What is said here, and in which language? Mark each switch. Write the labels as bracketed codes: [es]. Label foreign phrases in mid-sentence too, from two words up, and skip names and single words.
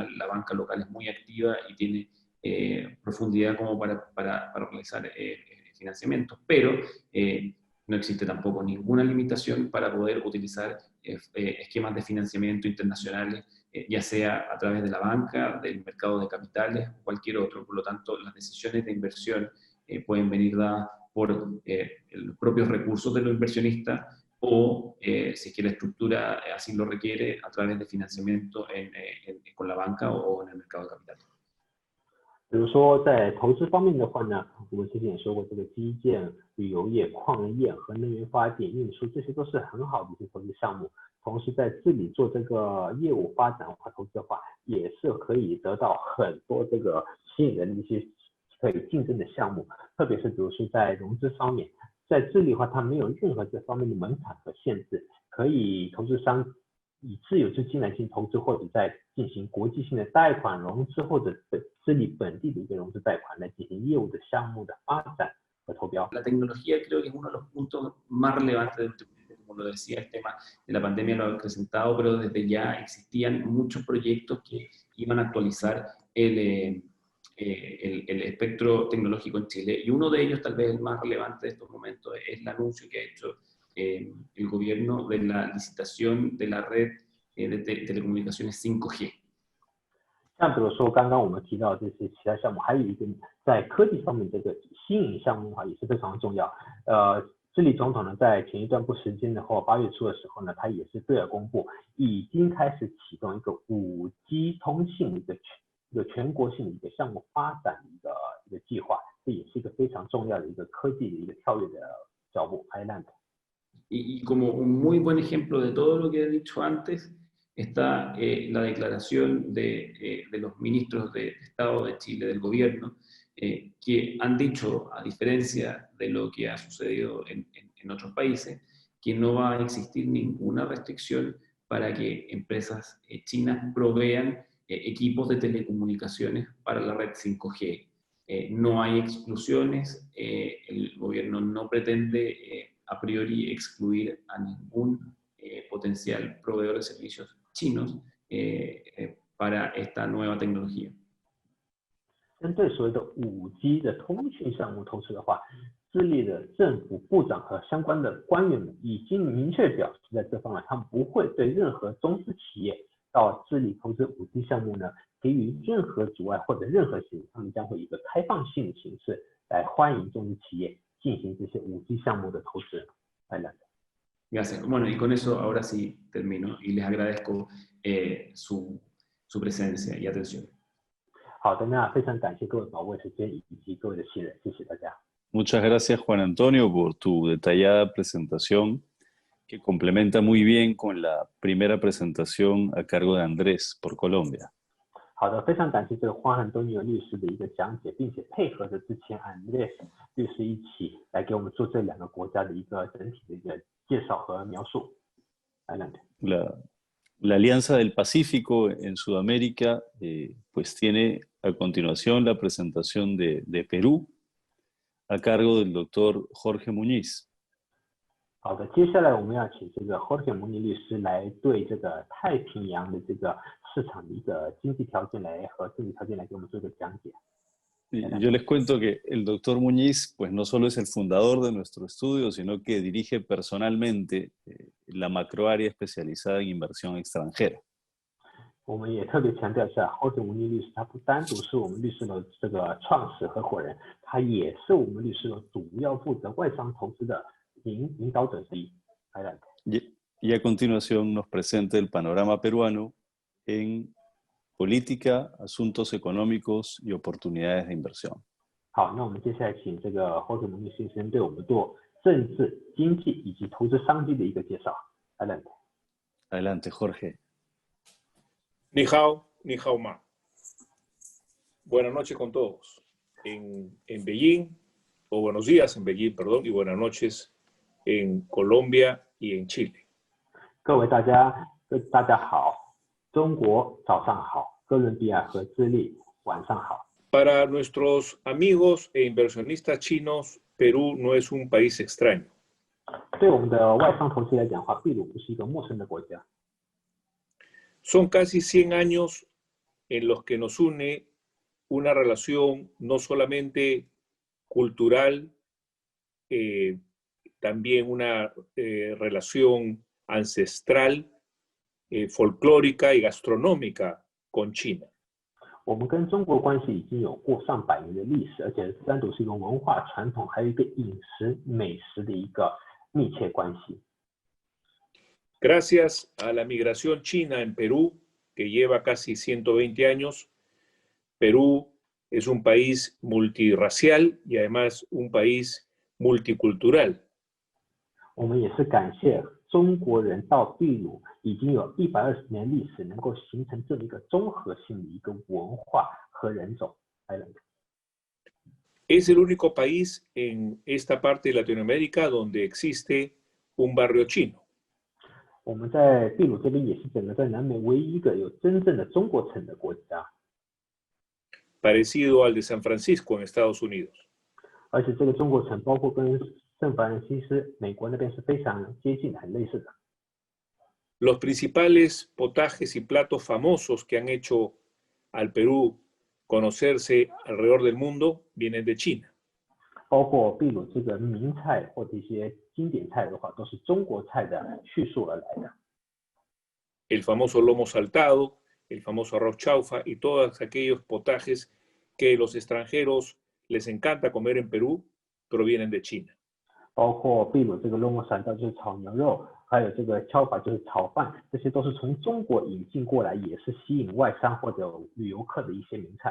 [es] La banca local es muy activa y tiene profundidad como para realizar financiamiento, pero no existe tampoco ninguna limitación para poder utilizar esquemas de financiamiento internacionales, ya sea a través de la banca, del mercado de capitales o cualquier otro. Por lo tanto, las decisiones de inversión pueden venir dadas por los propios recursos de los inversionistas o, si es que la estructura así lo requiere, a través de financiamiento con la banca o en el mercado de capitales. [zh] 比如说在投资方面的话呢，我们之前也说过，这个基建、旅游业、矿业和能源发电、运输，这些都是很好的一些投资项目。同时在这里做这个业务发展和投资的话，也是可以得到很多这个吸引人的一些可以竞争的项目。特别是比如说在融资方面，在这里的话，它没有任何这方面的门槛和限制，可以投资商以自有资金来进行投资，或者在进行国际性的贷款融资，或者智利本地的一个融资贷款来进行业务的项目的发展和投标。 [es] La tecnología creo que es uno de los puntos más relevantes de este proyecto. Como lo decía, el tema de la pandemia lo ha acrecentado, pero desde ya existían muchos proyectos que iban a actualizar el espectro tecnológico en Chile, y uno de ellos, tal vez el más relevante de estos momentos, es el anuncio que ha hecho el gobierno de la licitación de la red de telecomunicaciones 5G. [zh] 像比如说刚刚我们提到这些其他项目，还有一个在科技方面这个新颖项目的话也是非常重要。智利总统呢在前一段不时间的话，8月初的时候呢，他也是对外公布，已经开始启动一个5G 通信的一个一个全国性的一个项目发展的一个计划，这也是一个非常重要的一个科技的一个跳跃的脚步。Adelante. [es] Y como un muy buen ejemplo de todo lo que he dicho antes, está la declaración de los ministros de Estado de Chile, del gobierno, que han dicho, a diferencia de lo que ha sucedido en otros países, que no va a existir ninguna restricción para que empresas chinas provean equipos de telecomunicaciones para la red 5G. No hay exclusiones, el gobierno no pretende a priori excluir a ningún potencial proveedor de servicios chinos para esta nueva tecnología. [zh] 针对所谓的5G的通讯项目投资的话，智利的政府部长和相关的官员们已经明确表示，在这方面他们不会对任何中资企业到智利投资5G 项目呢给予任何阻碍或者任何形式，他们将会以一个开放性的形式来欢迎中资企业进行这些5G 项目的投资。 [es] Gracias. Bueno, y con eso ahora sí termino y les agradezco su presencia y atención. [zh] 好的，那非常感谢各位宝贵时间以及各位的信任，谢谢大家。 [es] Muchas gracias, Juan Antonio, por tu detallada presentación, que complementa muy bien con la primera presentación a cargo de Andrés por Colombia. [zh] 好的，非常感谢这个 Juan Antonio 律师的一个讲解，并且配合着之前Andrés律师一起来给我们做这2个国家的一个整体的一个介绍和描述。Adelante. [es] La Alianza del Pacífico en Sudamérica pues tiene a continuación la presentación de Perú a cargo del doctor Jorge Muñiz. [zh] 好的，接下来我们要请这个 Jorge Muñiz 律师来对这个太平洋的这个市场的一个经济条件和政治条件来给我们做一个讲解。 [es] Yo les cuento que el doctor Muñiz pues no solo es el fundador de nuestro estudio, sino que dirige personalmente la macroárea especializada en inversión extranjera. [zh] 我们也特别强调一下 Jorge Muñiz 律师他不单独是我们律师楼这个创始合伙人，他也是我们律师楼主要负责外商投资的领导者之一。 [es] Y a continuación nos presenta el panorama peruano en política, asuntos económicos y oportunidades de inversión. [zh] 好，那我们接下来请这个 Jorge Muñiz 先生对我们做政治、经济以及投资商机的一个介绍。Adelante. [es] Adelante, Jorge. [zh] 你好吗. [es] Buenas noches con todos. En Beijing, o buenos días en Beijing, perdón, y buenas noches en Colombia y en Chile. [zh] 各位大家好，中国早上好，哥伦比亚和智利晚上好。 [es] Para nuestros amigos e inversionistas chinos, Perú no es un país extraño. [zh] 对我们的外商投资来讲的话，秘鲁不是一个陌生的国家。 [es] Son casi 100 años en los que nos une una relación no solamente cultural, también una relación ancestral, folclórica y gastronómica con China. [zh] 我们跟中国关系已经有过上百年的历史，而且单独是一个文化传统，还有一个饮食美食的一个密切关系。 [es] Gracias a la migración china en Perú, que lleva casi 120 años, Perú es un país multirracial y además un país multicultural. [zh] 我们也是感谢中国人到秘鲁已经有120年历史，能够形成这么一个综合性的一个文化和人种。 [es] Es el único país en esta parte de Latinoamérica donde existe un barrio chino. [zh] 我们在秘鲁这边也是整个在南美唯一一个有真正的中国城的国家。 [es] Parecido al de San Francisco en Estados Unidos. [zh] 而且这个中国城包括跟圣弗兰西斯美国那边是非常接近的，很类似的。 [es] Los principales potajes y platos famosos que han hecho al Perú conocerse alrededor del mundo vienen de China. [zh] 包括秘鲁这个名菜或者一些经典菜的话，都是中国菜的叙述而来的。 [es] El famoso lomo saltado, el famoso arroz chaufa y todos aquellos potajes que los extranjeros les encanta comer en Perú provienen de China. [zh] 包括秘鲁这个 [es] lomo saltado [zh] 就是炒牛肉， 还有这个荞法就是炒饭，这些都是从中国引进过来，也是吸引外商或者旅游客的一些名菜。